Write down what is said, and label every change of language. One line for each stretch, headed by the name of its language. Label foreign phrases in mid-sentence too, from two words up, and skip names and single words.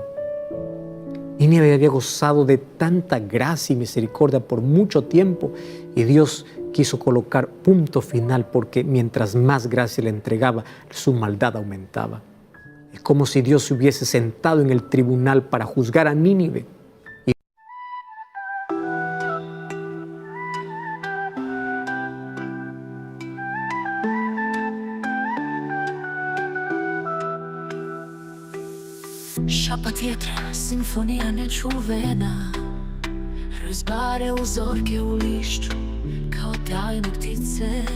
Spanish: Nínive había gozado de tanta gracia y misericordia por mucho tiempo y Dios quiso colocar punto final porque mientras más gracia le entregaba, su maldad aumentaba. Es como si Dios se hubiese sentado en el tribunal para juzgar a Nínive.
Croatian: Šapat vjetra, simfonija nečuvena, razbare uzorke u lišću kao tajne ptice.